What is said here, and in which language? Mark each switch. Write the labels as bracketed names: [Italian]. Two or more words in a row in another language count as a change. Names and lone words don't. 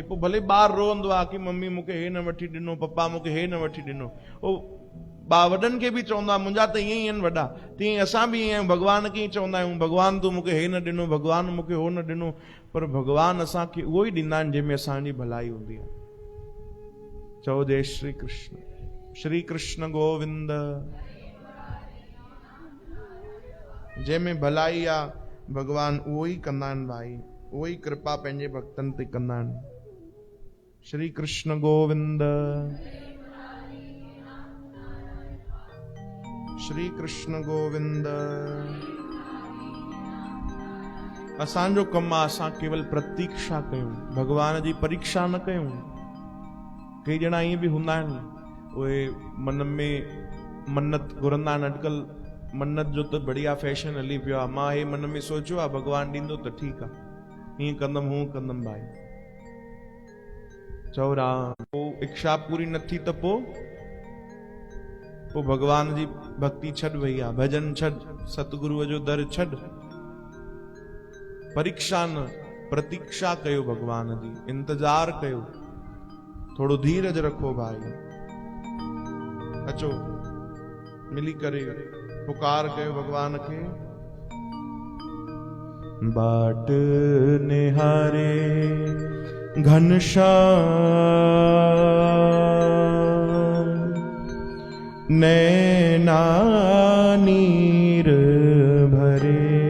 [Sindhi] पोइ भले ॿार रोअंदो आहे कि मम्मी मूंखे हे न वठी ॾिनो, पप्पा मूंखे हे न वठी ॾिनो। उहो वॾनि खे बि चवंदो आहे, मुंहिंजा त ईअं ई आहिनि वॾा, तीअं असां बि ईअं आहियूं। भगवान खे ई चवंदा आहियूं, भगवान तूं मूंखे हे न ॾिनो, भगवान मूंखे हो न ॾिनो। पर भगवान असांखे उहो ई ॾींदा आहिनि जंहिंमें असांजी भलाई हूंदी आहे। चओ जय श्री कृष्ण। श्री कृष्ण गोविंद। जंहिंमें भलाई आहे भगवान उहो ई कंदा आहिनि भाई, उहो ई कृपा पंहिंजे भक्तनि ते कंदा आहिनि। श्री कृष्ण गोविंद। श्री कृष्ण गोविंद। असांजो कमु आहे असां केवल प्रतीक्षा कयूं, भगवान जी परीक्षा न कयूं। कई ॼणा ईअं बि हूंदा आहिनि, उहे मन में मन्नत घुरंदा आहिनि। अॼुकल्ह मन्नत जो त बढ़िया फैशन हली पियो आहे। मां हे मन में सोचियो आहे भगवान ॾींदो त ठीकु आहे, हीअं कंदमि हूअं कंदमि भाई। चओ राम। पोइ इच्छा पूरी न थी त पोइ भगवान जी भक्ति छॾ वई आहे, भजन छॾ, सतगुरुअ जो दर छॾ। परीक्षा न, प्रतीक्षा कयो भगवान जी, इंतजार कयो, थोड़ो धीरज रखो भाई। अचो मिली करे पुकार कयो भगवान खे। [Hindi] बाट निहारे घनश्याम नैना नीर भरे।